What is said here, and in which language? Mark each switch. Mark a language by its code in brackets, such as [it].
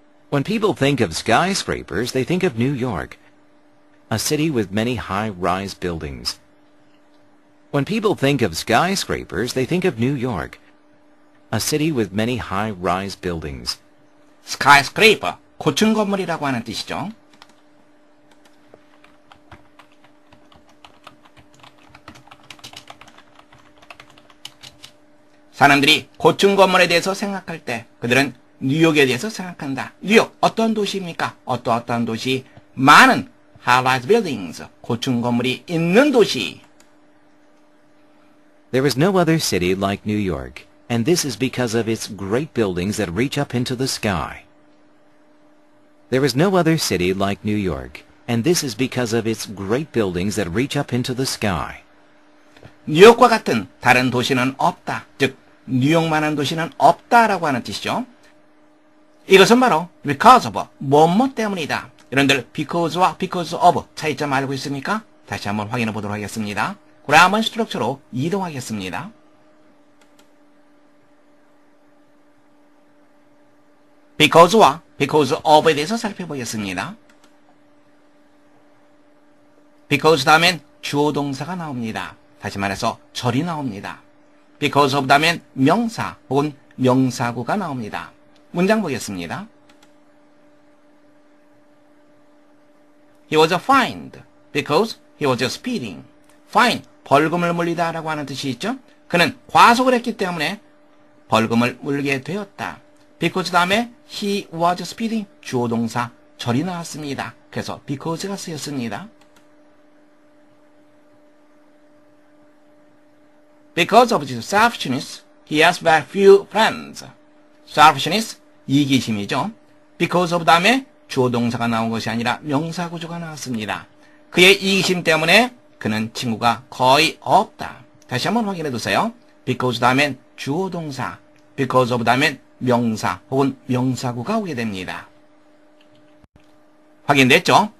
[en] When people think of skyscrapers, they think of New York, a city with many high-rise buildings. When people think of skyscrapers, they think of New York, a city with many high-rise buildings. [ko] skyscraper, 고층 건물이라고 하는 뜻이죠. 사람들이 고층 건물에 대해서 생각할 때 그들은 뉴욕에 대해서 생각한다. 뉴욕, 어떤 도시입니까? 어떠한 도시? 많은 high-rise buildings, 고층 건물이 있는 도시. [en] There is no other city like New York, and this is because of its great buildings that reach up into the sky. There is no other city like New York, and this is because of its great buildings that reach up into the sky. [ko] 뉴욕과 같은 다른 도시는 없다. 즉, 뉴욕만한 도시는 없다라고 하는 뜻이죠. 이것은 바로 because of, 뭐뭐 때문이다. 여러분들 because와 because of 차이점 알고 있습니까? 다시 한번 확인해 보도록 하겠습니다. 그라머 스트럭처로 이동하겠습니다. because와 because of에 대해서 살펴보겠습니다. because 다음엔 주어 동사가 나옵니다. 다시 말해서 절이 나옵니다. because of 다음엔 명사 혹은 명사구가 나옵니다. 문장 보겠습니다. [en] He was fined because he was speeding. [ko] fine, 벌금을 물리다 라고 하는 뜻이 있죠. 그는 과속을 했기 때문에 벌금을 물게 되었다. because 다음에 [en] he was speeding, [ko] 주어 동사 절이 나왔습니다. 그래서 because가 쓰였습니다. [en] Because of his selfishness, he has very few friends. [ko] selfishness, 이기심이죠. because of 다음에 주어 동사가 나온 것이 아니라 명사 구조가 나왔습니다. 그의 이기심 때문에 그는 친구가 거의 없다. 다시 한번 확인해 두세요. because 다음엔 주어 동사, because of 다음엔 명사 혹은 명사구가 오게 됩니다. 확인됐죠?